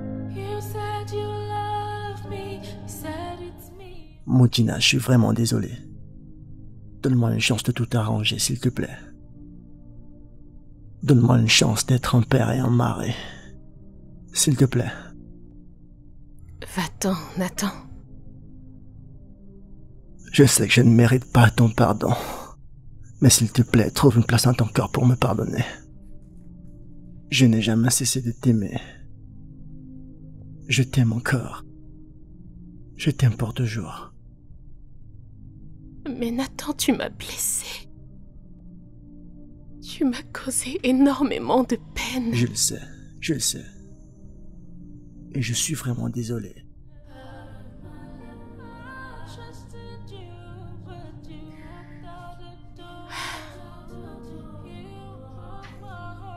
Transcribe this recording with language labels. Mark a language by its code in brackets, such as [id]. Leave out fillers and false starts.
[en] You said you love me, you said it's me. [fr] Moutina, je suis vraiment désolé. Donne-moi une chance de tout arranger, s'il te plaît. Donne-moi une chance d'être un père et un mari. S'il te plaît. Va-t'en, Nathan. Je sais que je ne mérite pas ton pardon. Mais s'il te plaît, trouve une place dans ton cœur pour me pardonner. Je n'ai jamais cessé de t'aimer. Je t'aime encore. Je t'aime pour toujours. Mais Nathan, tu m'as blessé. Tu m'as causé énormément de peine. Je le sais, je le sais. Et je suis vraiment désolé. [en] Trusted you, but you walked out the door. You are my